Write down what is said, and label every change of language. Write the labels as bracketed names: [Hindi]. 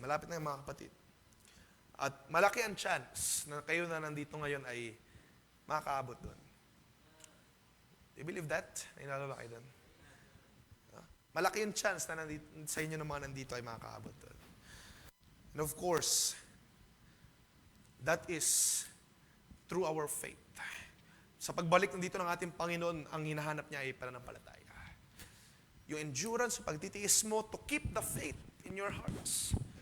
[Filipino] Malapit na yung mga kapatid. At malaki ang chance na kayo na nandito ngayon ay makakaabot doon. [English] Do you believe that? [Filipino] Nainalo ba kayo doon? Malaki yung chance na sa inyo ng mga nandito ay makakaabot doon. [English] And of course, that is through our faith. [Filipino] Sa pagbalik nandito ng ating Panginoon, ang hinahanap niya ay pananampalataya. Yung endurance, yung pagtitiis mo [English] to keep the faith in your hearts.